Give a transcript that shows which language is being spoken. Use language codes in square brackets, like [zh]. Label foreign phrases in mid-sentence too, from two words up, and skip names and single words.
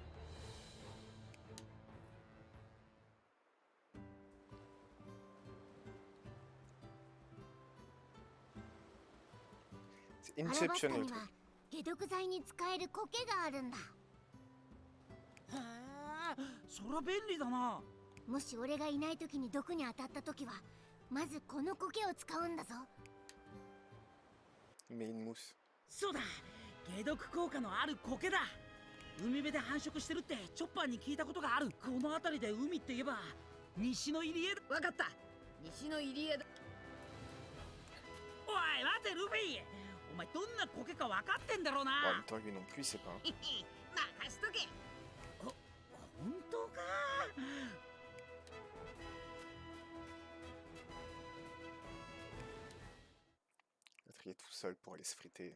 [fr] C'est [ja] アラバス [fr] Inception [ja] タ [fr] le [ja] に [fr] truc. [ja] は解毒剤に使える苔があるんだ。へえ、そりゃ便利だな。もし俺がいない時に毒に当たった時はまずこの苔を使うんだぞ。 [fr] Il met une mousse. [ja] そうだ、解毒効果のある苔だ。海辺で繁殖してるってチョッパーに聞いたことがある。この辺りで海って言えば西の入り江だ。わかった。西の入り江だ。おい待てルフィ、お前どんな苔か分かってんだろうな。 [fr] En même temps, lui non plus, il sait pas. [ja] 任しとけ。本当か？ [fr] Il va trier tout seul pour aller se friter.